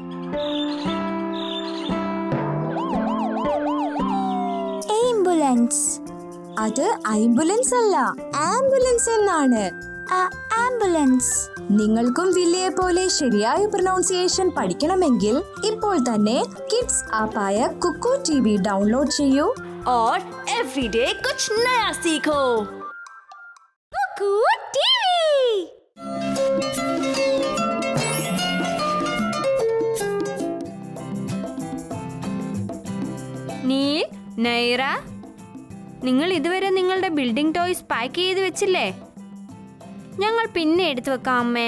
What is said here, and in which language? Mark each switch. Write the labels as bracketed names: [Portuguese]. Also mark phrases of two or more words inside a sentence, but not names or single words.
[Malayalam] ആംബുലൻസ്. അത് ആംബുലൻസ് അല്ല, ആംബുലൻസ് എന്നാണ്. ആംബുലൻസ്. നിങ്ങൾക്കും വില്ലയെ പോലെ ശരിയായ പ്രൊനൗൺസിയേഷൻ പഠിക്കണമെങ്കിൽ ഇപ്പോൾ തന്നെ കിഡ്സ് ആപ്പായ കുക്കു टीवी डाउनलोड ചെയ്യൂ. [Hindi] और एवरीडे कुछ नया सीखो. कुकू टीवी. [Malayalam] നീൽ, നൈറ, നിങ്ങൾ ഇതുവരെ നിങ്ങളുടെ [English] building toys [Malayalam] പാക്ക് ചെയ്ത് വെച്ചില്ലേ? ഞങ്ങൾ പിന്നെ എടുത്തു വെക്കാം അമ്മേ.